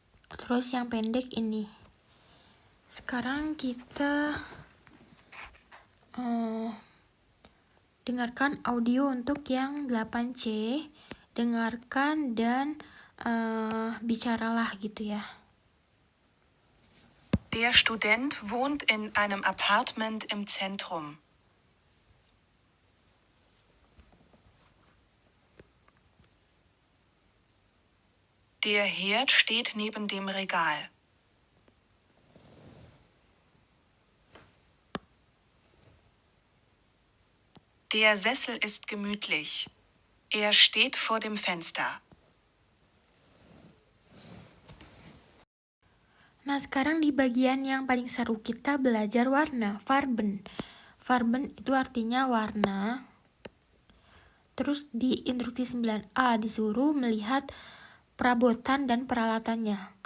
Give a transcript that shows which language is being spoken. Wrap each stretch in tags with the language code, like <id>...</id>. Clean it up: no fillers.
<id>Terus yang pendek ini. Sekarang kita dengarkan audio untuk yang 8C. Dengarkan dan bicaralah gitu ya.</id> <de>Der Student wohnt in einem Apartment im Zentrum. Der Herd steht neben dem Regal. Der Sessel ist gemütlich. Er steht vor dem Fenster.</de> <id>Nah, sekarang di bagian yang paling seru kita belajar warna, Farben. Farben itu artinya warna. Terus di instruksi 9A disuruh melihat perabotan dan peralatannya.</id>